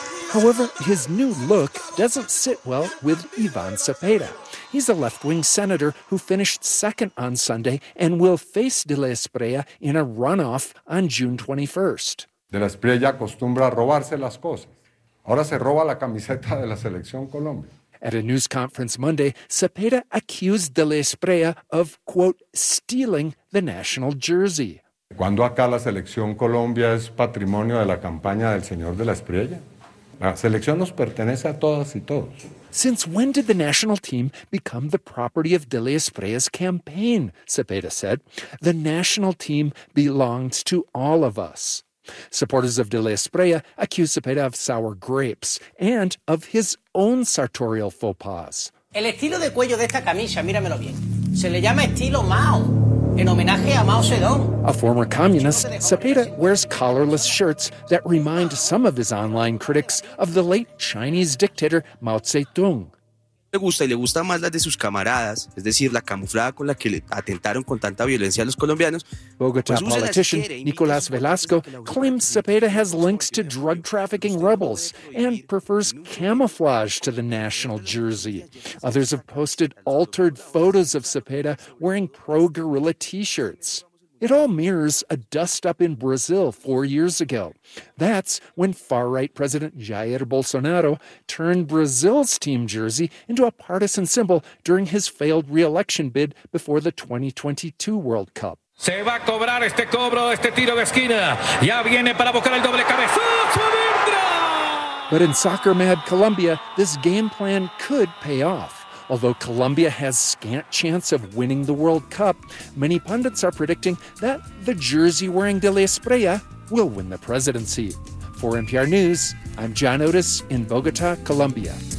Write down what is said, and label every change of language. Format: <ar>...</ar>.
<en>However, his new look doesn't sit well with Ivan Cepeda. He's a left-wing senator who finished second on Sunday and will face De La Espreya in a runoff on June 21st.</en> <es>De La Espreya ya acostumbra a robarse las cosas. Ahora se roba la camiseta de la Selección Colombia.</es> <en>At a news conference Monday, Cepeda accused De La Espreya of, quote, stealing the national jersey.</en> <es>¿Cuándo acá la Selección Colombia es patrimonio de la campaña del señor De La Espreya? La Selección nos pertenece a todas y todos.</es> <en>Since when did the national team become the property of De La Espreya's campaign, Cepeda said. The national team belongs to all of us. Supporters of De La Espreya accuse Cepeda of sour grapes and of his own sartorial faux pas.</en> <es>El estilo de cuello de esta camisa, míramelo bien. Se le llama estilo Mao. En homenaje a Mao Zedong.</es> <en>A former communist, Cepeda wears collarless shirts that remind some of his online critics of the late Chinese dictator Mao Zedong.</en> <es>Le gusta y le gusta más las de sus camaradas, es decir, la camuflada con la que le atentaron con tanta violencia a los colombianos.</es> <en>Bogota politician Nicolás Velasco claims Cepeda has links to drug trafficking rebels and prefers camouflage to the national jersey. Others have posted altered photos of Cepeda wearing pro-guerrilla t-shirts. It all mirrors a dust-up in Brazil 4 years ago. That's when far-right President Jair Bolsonaro turned Brazil's team jersey into a partisan symbol during his failed re-election bid before the 2022 World Cup.</en> <es>Se va a cobrar este cobro, este tiro de esquina. Ya viene para buscar el doble cabezazo.</es> <en>But in soccer-mad Colombia, this game plan could pay off. Although Colombia has scant chance of winning the World Cup, many pundits are predicting that the jersey-wearing De La Espreya will win the presidency. For NPR News, I'm John Otis in Bogota, Colombia.</en>